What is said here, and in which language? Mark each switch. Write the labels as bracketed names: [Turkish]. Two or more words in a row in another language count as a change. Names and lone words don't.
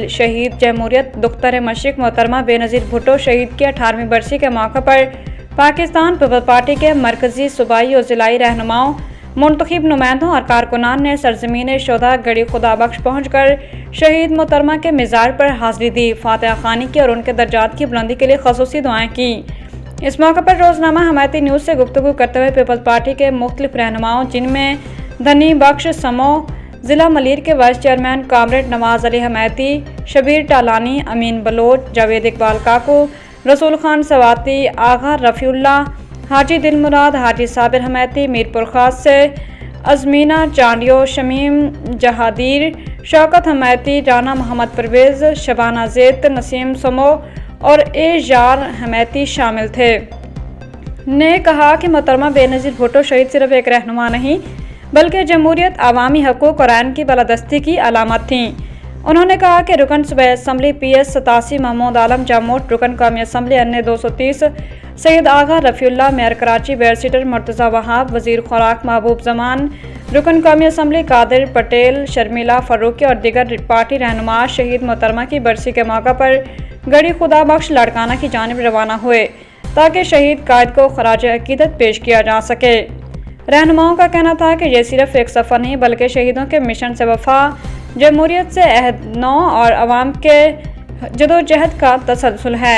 [Urdu] شہید جمہوریت دختر مشرق محترمہ بینظیر بھٹو شہید کی 18ویں برسی کے موقع پر پاکستان پیپلز پارٹی کے مرکزی صوبائی اور ضلعی رہنماؤں، منتخب نمائندوں اور کارکنان نے سرزمین شودا گڑھی خدا بخش پہنچ کر شہید محترمہ کے مزار پر حاضری دی، فاتحہ خوانی کی اور ان کے درجات کی بلندی کے لیے خصوصی دعائیں کی. اس موقع پر روزنامہ حمایتی نیوز سے گفتگو کرتے ہوئے پیپلز پارٹی کے مختلف رہنماؤں، جن میں دھنی بخش سمو، ضلع ملیر کے [English] vice chairman [Urdu] کامریڈ نواز علی حمایتی، شبیر ٹالانی، امین بلوچ، جاوید اقبال کاکو، رسول خان سواتی، آغا رفیع اللہ، حاجی دل مراد، حاجی صابر حمایتی، میرپور خاص سے اجمینہ چانڈیو، شمیم جہادیر، شوکت حمایتی، رانا محمد پرویز، شبانہ زیت، نسیم سمو اور اعجاز حمایتی شامل تھے. نے کہا کہ محترمہ بینظیر بھٹو شہید صرف ایک رہنما نہیں بلکہ جمہوریت، عوامی حقوق اور آئین کی بالادستی کی علامت تھی. انہوں نے کہا کہ رکن صوبائی اسمبلی PS 87 محمود عالم جاموٹ، رکن قومی اسمبلی این 230 سید آغا رفیع اللہ، میئر کراچی بیرسٹر مرتضیٰ وہاب، وزیر خوراک محبوب زمان، رکن قومی اسمبلی قادر پٹیل، شرمیلا فاروقی اور دیگر پارٹی رہنما شہید محترمہ کی برسی کے موقع پر گڑھی خدا بخش لاڑکانہ کی جانب روانہ ہوئے تاکہ شہید قائد کو خراج عقیدت پیش کیا جا سکے. رہنماؤں کا کہنا تھا کہ یہ صرف ایک سفر نہیں بلکہ شہیدوں کے مشن سے وفا، جمہوریت سے عہد نو اور عوام کے جدوجہد کا تسلسل ہے.